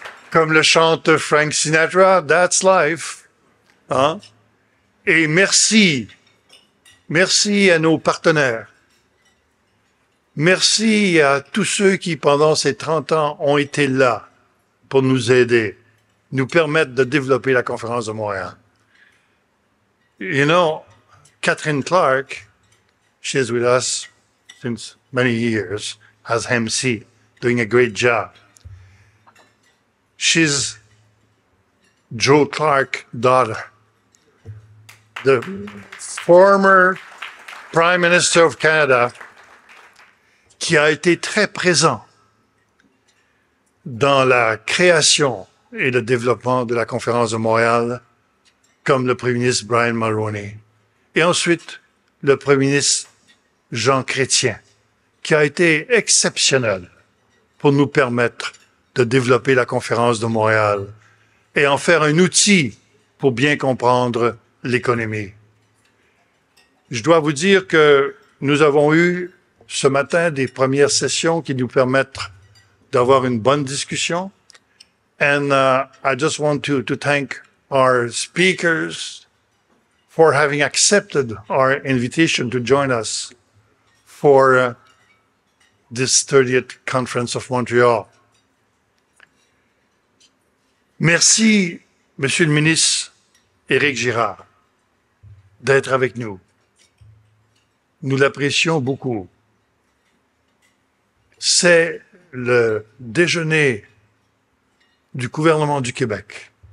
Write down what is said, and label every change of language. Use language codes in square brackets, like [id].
[fr] Comme le chante Frank Sinatra, That's Life. Hein? Et merci à nos partenaires. Merci à tous ceux qui, pendant ces 30 ans, ont été là pour nous aider, nous permettre de développer la conférence de Montréal. [en] You know, Catherine Clark, she's with us since many years as MC, doing a great job. She's Joe Clark's daughter, the former Prime Minister of Canada, [fr] qui a été très présent dans la création et le développement de la conférence de Montréal, comme le Premier ministre Brian Mulroney. Et ensuite, le Premier ministre Jean Chrétien, qui a été exceptionnel pour nous permettre de développer la conférence de Montréal et en faire un outil pour bien comprendre l'économie. Je dois vous dire que nous avons eu ce matin des premières sessions qui nous permettent d'avoir une bonne discussion. [en] And I just want to thank our speakers for having accepted our invitation to join us for this 30th Conference of Montreal. [fr] Merci, Monsieur le ministre Éric Girard, d'être avec nous. Nous l'apprécions beaucoup. C'est le déjeuner du gouvernement du Québec.